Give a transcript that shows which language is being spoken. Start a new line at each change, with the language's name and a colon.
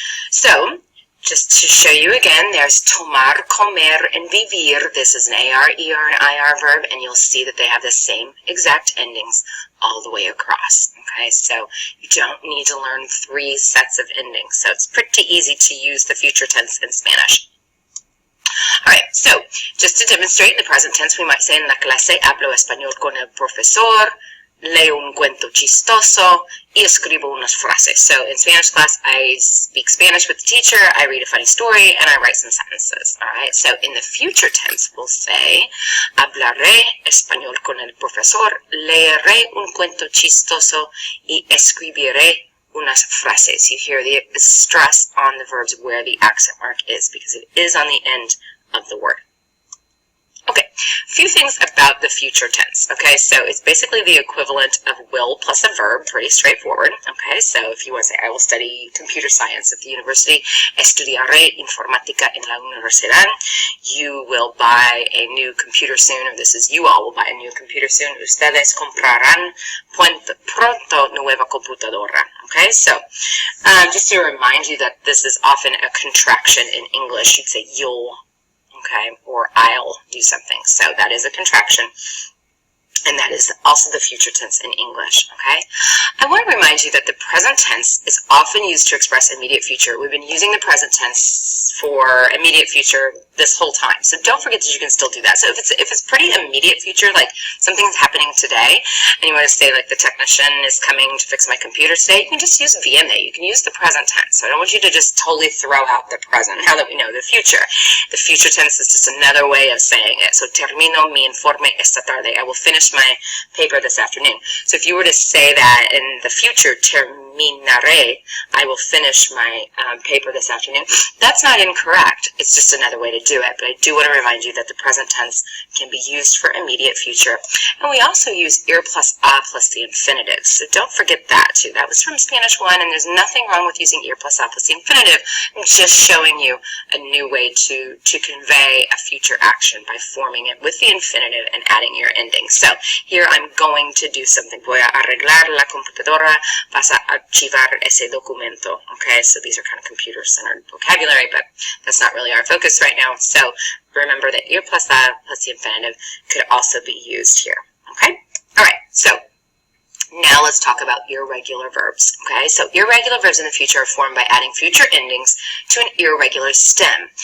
English: So just to show you again, there's tomar, comer, and vivir. This is an AR, ER, and IR verb, and you'll see that they have the same exact endings all the way across. Okay, so you don't need to learn 3 sets of endings. So it's pretty easy to use the future tense in Spanish. All right, so just to demonstrate the present tense, we might say
Spanish: en la clase hablo español con el profesor, leo un cuento chistoso, y escribo unas frases.
English: So in Spanish class, I speak Spanish with the teacher, I read a funny story, and I write some sentences. All right, so in the future tense, we'll say,
Spanish: hablaré español con el profesor, leeré un cuento chistoso, y escribiré unas frases.
English: You hear the stress on the verbs where the accent mark is, because it is on the end of the word. Okay, a few things about the future tense. Okay, so it's basically the equivalent of will plus a verb, pretty straightforward. Okay, so if you want to say, I will study computer science at the university,
Spanish: estudiaré informática en la universidad.
English: You will buy a new computer soon, or this is you all will buy a new computer soon.
Spanish: Ustedes comprarán pronto nueva computadora.
English: Okay, so just to remind you that this is often a contraction in English, you'd say you'll. Okay, or I'll do something. So that is a contraction, and that is also the future tense in English. Okay, I want to remind you that the present tense is often used to express immediate future. We've been using the present tense for immediate future this whole time, so don't forget that you can still do that. So if it's pretty immediate future, like something's happening today, and you want to say like the technician is coming to fix my computer today, you can just use viene. You can use the present tense. So I don't want you to just totally throw out the present now that we know the future. The future tense is just another way of saying it.
Spanish: So termino mi informe esta tarde.
English: I will finish my paper this afternoon. So if you were to say that in the future, terminaré, I will finish my paper this afternoon, that's not incorrect. It's just another way to do it. But I do want to remind you that the present tense can be used for immediate future. And we also use ir plus a plus the infinitive. So don't forget that too. That was from Spanish 1, and there's nothing wrong with using ir plus a plus the infinitive. I'm just showing you a new way to convey a future action by forming it with the infinitive and adding your ending. So here I'm going to do something.
Spanish: Voy a arreglar la computadora. Vas a archivar ese documento.
English: Okay, so these are kind of computer-centered vocabulary, but that's not really our focus right now. So remember that ir plus a plus the infinitive could also be used here. Okay? All right, so Now let's talk about irregular verbs, okay? So irregular verbs in the future are formed by adding future endings to an irregular stem.